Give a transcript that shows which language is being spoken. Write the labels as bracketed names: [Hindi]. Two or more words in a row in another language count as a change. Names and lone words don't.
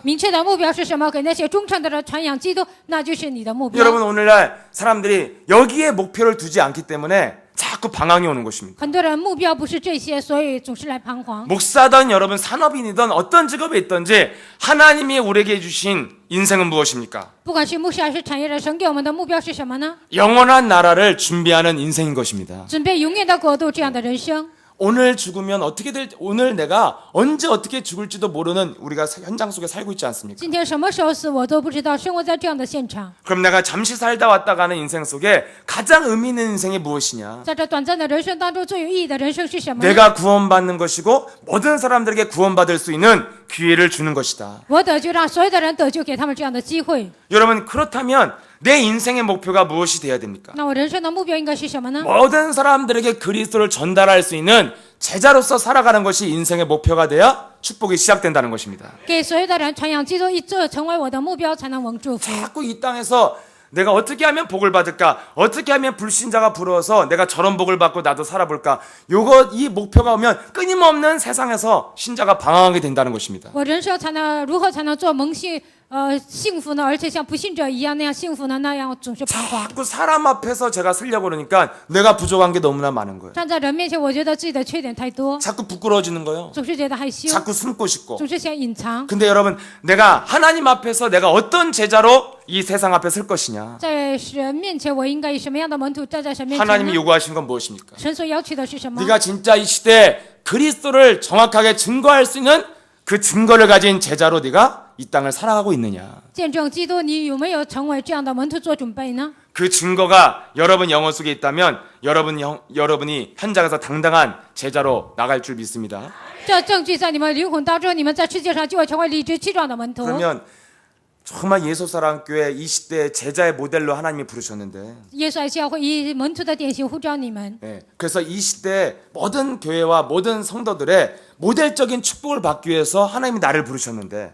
[Chinese] 明确的目标是什么？给那些忠诚的人传扬基督，那就是你的目标。 [Korean] 여러분 오늘날 사람들이 여기에 목표를 두지 않기 때문에 자꾸 방황이 오는 것입니다. [Chinese] 很多人目标不是这些，所以总是来彷徨。 [Korean] 목사든 여러분 산업인이든 어떤 직업에 있든지 하나님이 우리에게 주신 인생은 무엇입니까? [Chinese] 不管是牧师还是产业人，神给我们的目标是什么呢？ [Korean] 영원한 나라를 준비하는 인생인 것입니다. [Chinese] 准备永远的国度，这样的人生。 [Korean] 오늘 죽으면 어떻게 될 오늘 내가 언제 어떻게 죽을지도 모르는 우리가 현장 속에 살고 있지 않습니까? [Chinese] 今天什么时候死我都不知道，生活在这样的现场。 [Korean] 그럼 내가 잠시 살다 왔다 가는 인생 속에 가장 의미 있는 인생이 무엇이냐? [Chinese] 在这短暂的人生当中，最有意义的人生是什么呢？ [Korean] 내가 구원받는 것이고 모든 사람들에게 구원받을 수 있는 기회를 주는 것이다. [Chinese] 我得救，让所有的人得救，给他们这样的机会。 [Korean] 여러분 그렇다면 내 인생의 목표가 무엇이 돼야 됩니까? [Chinese] 那我人生的目标应该是什么呢？ [Korean] 모든 사람들에게 그리스도를 전달할 수 있는 제자로서 살아가는 것이 인생의 목표가 되어 축복이 시작된다는 것입니다. [Chinese] 给所有的人传扬基督，这成为我的目标，才能蒙祝福。 [Korean] 자꾸 이 땅에서 내가 어떻게 하면 복을 받을까? 어떻게 하면 불신자가 부러워서 내가 저런 복을 받고 나도 살아볼까? 이 목표가 오면 끊임없는 세상에서 신자가 방황하게 된다는 것입니다. [Chinese] 我人生如何才能做蒙幸福呢，而且像不信者一样那样幸福呢，那样总是彷徨。 [Korean] 자꾸 사람 앞에서 제가 쓰려고 그러니까 내가 부족한 게 너무나 많은 거예요. [Chinese] 站在人面前，我觉得自己的缺点太多， [Korean] 자꾸 부끄러워지는 거예요. [Chinese] 总是觉得害羞， [Korean] 자꾸 숨고 싶고. [Chinese] 总是想隐藏。 [Korean] 근데 여러분, 내가 하나님 앞에서 내가 어떤 제자로 이 세상 앞에 설 것이냐? [Chinese] 在神面前，我应该以什么样的门徒站在神面前 [Korean] 하나님이 [Chinese] 呢？ [Korean] 요구하신 건 무엇입니까? [Chinese] 神所要求的是什么？ [Korean] 네가 진짜 이 시대에 그리스도를 정확하게 증거할 수 있는 그 증거를 가진 제자로 네가 이 땅을 살아가고 있느냐? [Chinese] 见证基督，你有没有成为这样的门徒做准备呢？ [Korean] 그 증거가 여러분 영혼 속에 있다면 여러분이 현장에서 당당한 제자로 나갈 줄 믿습니다. [Chinese] 这证据在你们灵魂当中，你们在世界上就会成为理直气壮的门徒。 [Korean] 그러면 정말 예수사랑교회 이 시대의 제자의 모델로 하나님이 부르셨는데 [Chinese] 耶稣爱教会以门徒的典型呼召你们， [Korean] 예, 그래서 이 시대 모든 교회와 모든 성도들의 모델적인 축복을 받기 위해서 하나님이 나를 부르셨는데